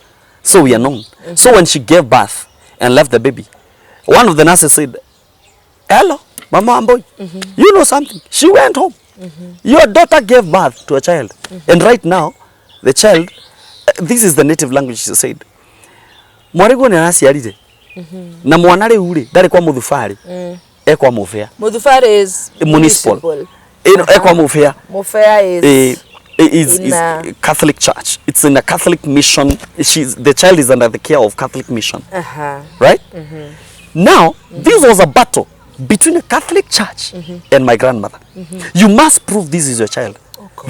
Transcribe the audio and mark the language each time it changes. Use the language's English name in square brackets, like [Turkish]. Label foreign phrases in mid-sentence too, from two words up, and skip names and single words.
[English] So we are known. So when she gave birth and left the baby, one of the nurses said, hello, Mama Amboy, you know something? She went home. Your daughter gave birth to a child. And right now, the child, this is the native language she said. [Meru] Mwarego ni anasiarire. Na mwanare ule, dare kwa muthufari. Ekwa mufea. [English] Mudhufari is [Meru] municipal. Ekwa mufea. [English] Mufea is a Catholic church. It's in a Catholic mission. The child is under the care of Catholic mission. Right? Now, this was a battle between a Catholic church and my grandmother. You must prove this is your child. Okay.